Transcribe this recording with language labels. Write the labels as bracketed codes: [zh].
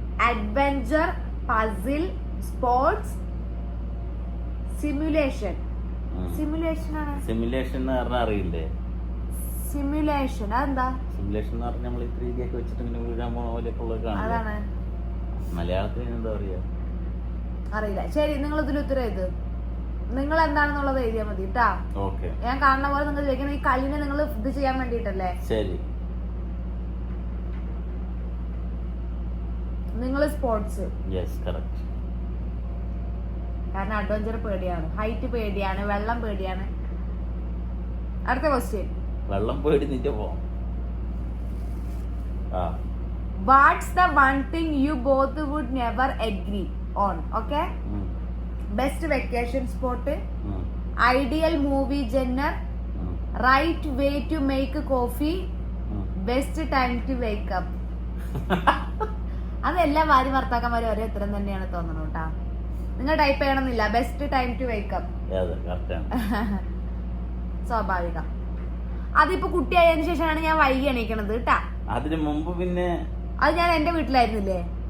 [en] Adventure, puzzle, sports, simulation. [ml] Simulation ആണ്. Simulation എന്ന് പറഞ്ഞാൽ അറിയില്ലേ? Simulation അതെന്താ? സിമുലേഷൻ എന്ന് പറഞ്ഞാൽ നമ്മൾ 3D ഒക്കെ വെച്ചിട്ട് ഇങ്ങനെ വീഴാൻ പോണ പോലെയൊക്കെ അതാണ്. മലയാളത്തിൽ എന്താ പറയാ അറിയില്ല. ശരി, നിങ്ങൾ ഇതിൽ ഉത്തരം എഴുത്. നിങ്ങൾ എന്താണെന്നുള്ളത് എഴുതിയാൽ മതി കേട്ടാ. ഓക്കെ. ഞാൻ കാണുന്ന പോലെ നിങ്ങൾ ചോദിക്കണം. ഈ കളിനെ നിങ്ങൾ ഇത് ചെയ്യാൻ വേണ്ടിട്ടല്ലേ? ശരി. നിങ്ങൾ സ്പോർട്സ്. [en] Yes correct. [ml] കാരണം അഡ്വഞ്ചർ പേടിയാണ്, ഹൈറ്റ് പേടിയാണ്, വെള്ളം പേടിയാണ്. അടുത്ത ക്വസ്റ്റ്യൻ. വെള്ളം പേടി നിന്റെ പോവാം. [en] What's the one thing you both would never agree on? Okay? Best vacation spot, ideal movie genre, right way to make coffee, best time to wake up. [ml] അതെല്ലാം ഭാര്യ ഭർത്താക്കന്മാരും ഒരേ ഉത്തരം തന്നെയാണ് തോന്നുന്നു കേട്ടാ. നിങ്ങൾ ടൈപ്പ് ചെയ്യണമെന്നില്ല. [en] Best time to wake up. [ml] സ്വാഭാവികം. അതിപ്പോ കുട്ടിയായതിനു ശേഷമാണ് ഞാൻ വൈകി എണീക്കണത് കേട്ടാ. അതിന് മുമ്പ് പിന്നെ അത് ഞാൻ എന്റെ വീട്ടിലായിരുന്നില്ലേ.